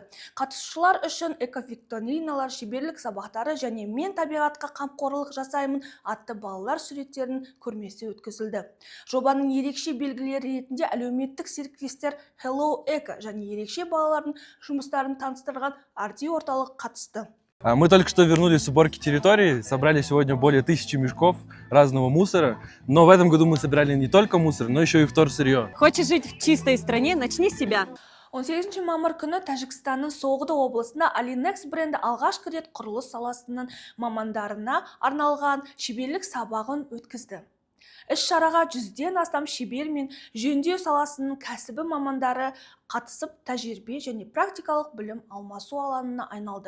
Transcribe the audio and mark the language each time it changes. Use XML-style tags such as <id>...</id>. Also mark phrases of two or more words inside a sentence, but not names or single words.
<kk>Қатысушылар үшін эковикториналар, шеберлік сабақтары және мен табиғатқа қамқорлық жасаймын атты балалар суреттерінің көрмесі өткізілді. Жобаның ерекше белгілері ретінде әлеуметтік серіктестер Hello Eco және ерекше балалардың жұмыстарын таныстырған Арди орталық қатысты.</kk> <ru>Мы только что вернулись с уборки территории, собрали сегодня более 1000 мешков разного мусора, но в этом году мы собирали не только мусор, но еще и вторсырье. Хочешь жить в чистой стране, начни с себя.</ru> <kk>18 мамыр күні Тәжікстанның Соғды облысында Alinex бренді алғашқы рет құрылыс саласының мамандарына арналған шеберлік сабағын өткізді. Іс-шараға 100-ден астам шебер мен жөндеу саласының кәсібі мамандары қатысып, тәжірибе және практикалық білім алмасу алаңына айналды.</kk>